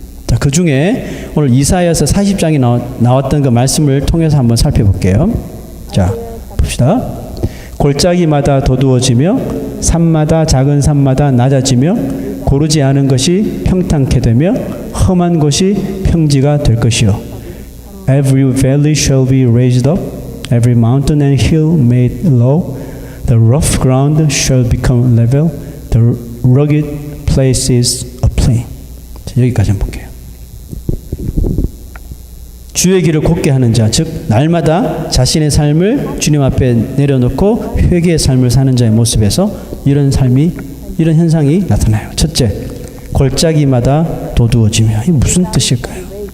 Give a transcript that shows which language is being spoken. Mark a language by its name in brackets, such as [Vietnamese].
[Korean] 자, 그 중에 오늘 이사야서 40장에 나왔던 그 말씀을 통해서 한번 살펴볼게요. 자, 봅시다. 골짜기마다 도두어지며 산마다, 작은 산마다 낮아지며 고르지 않은 것이 평탄케 되며 험한 곳이 평지가 될 것이요. [English] Every valley shall be raised up, every mountain and hill made low. The rough ground shall become level, the rugged places a plain. 자, 여기까지 한번 볼게요. [Korean] 주의 길을 곧게 하는 자, 즉 날마다 자신의 삶을 주님 앞에 내려놓고 회개의 삶을 사는 자의 모습에서 이런 현상이 나타나요. 첫째, 골짜기마다 도두어지며. 이게 무슨 뜻일까요?